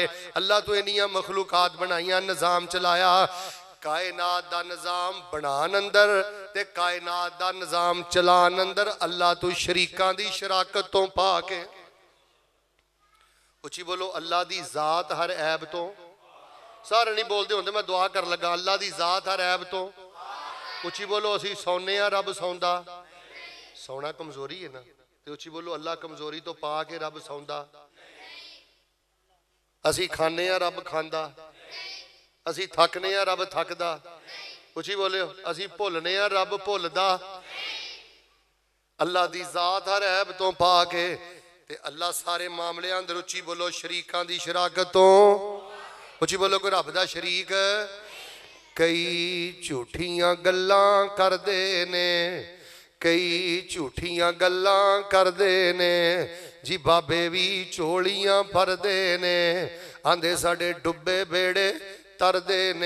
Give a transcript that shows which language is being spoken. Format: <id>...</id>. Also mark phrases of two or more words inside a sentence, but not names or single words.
<pa>ਅੱਲਾਹ ਤੂ ਇੰਨੀਆਂ ਮਖ਼ਲੂਕਾਤ ਬਣਾਈਆਂ, ਨਿਜ਼ਾਮ ਚਲਾਇਆ। ਕਾਇਨਾਤ ਦਾ ਨਿਜ਼ਾਮ ਬਣਾਨ ਅੰਦਰ ਤੇ ਕਾਇਨਾਤ ਦਾ ਨਿਜ਼ਾਮ ਚਲਾਨ ਅੰਦਰ ਅੱਲਾਹ ਤੂ ਸ਼ਰੀਕਾਂ ਦੀ ਸ਼ਰਾਕਤ ਤੋ ਪਾ ਕੇ। ਉੱਚੀ ਬੋਲੋ ਅੱਲਾਹ ਦੀ ਜ਼ਾਤ ਹਰ ਐਬ ਤੋ। ਸਾਰੇ ਨਹੀਂ ਬੋਲਤੇ ਹੋਂਗੇ, ਮੈਂ ਦੁਆ ਕਰ ਲਗਾ ਅੱਲਾਹ ਦੀ ਜ਼ਾਤ ਹਰ ਐਬ ਤੋ। ਉੱਚੀ ਬੋਲੋ ਅਸੀਂ ਸੌਂਦੇ ਆ ਰੱਬ ਸੌਂਦਾ। ਸੌਣਾ ਕਮਜ਼ੋਰੀ ਹੈ ਨਾ, ਤੇ ਉੱਚੀ ਬੋਲੋ ਅੱਲਾ ਕਮਜ਼ੋਰੀ ਤੋਂ ਪਾ ਕੇ ਰੱਬ ਸੌਂਦਾ। ਅਸੀਂ ਖਾਂਦੇ ਆ ਰੱਬ ਖਾਂਦਾ। ਅਸੀਂ ਥੱਕਨੇ ਆ ਰੱਬ ਥੱਕਦਾ। ਉੱਚੀ ਬੋਲਿਓ ਅਸੀਂ ਭੁੱਲਨੇ ਆ ਰੱਬ ਭੁੱਲਦਾ। ਅੱਲਾ ਦੀ ਜ਼ਾਤ ਹਰ ਐਬ ਤੋਂ ਪਾ ਕੇ ਤੇ ਅੱਲਾ ਸਾਰੇ ਮਾਮਲਿਆਂ ਅੰਦਰ ਉੱਚੀ ਬੋਲੋ ਸ਼ਰੀਕਾਂ ਦੀ ਸ਼ਰਾਕਤ ਤੋਂ। ਉੱਚੀ ਬੋਲੋ ਕੋਈ ਰੱਬ ਦਾ ਸ਼ਰੀਕ। ਕਈ ਝੂਠੀਆਂ ਗੱਲਾਂ ਕਰਦੇ ਨੇ, ਕਈ ਝੂਠੀਆਂ ਗੱਲਾਂ ਕਰਦੇ ਨੇ ਜੀ। ਬਾਬੇ ਭੀ ਚੋਲੀਆਂ ਭਰਦੇ ਨੇ, ਆਂਦੇ ਸਾਡੇ ਡੁੱਬੇ ਬੇੜੇ ਤਰਦੇ ਨੇ।</pa>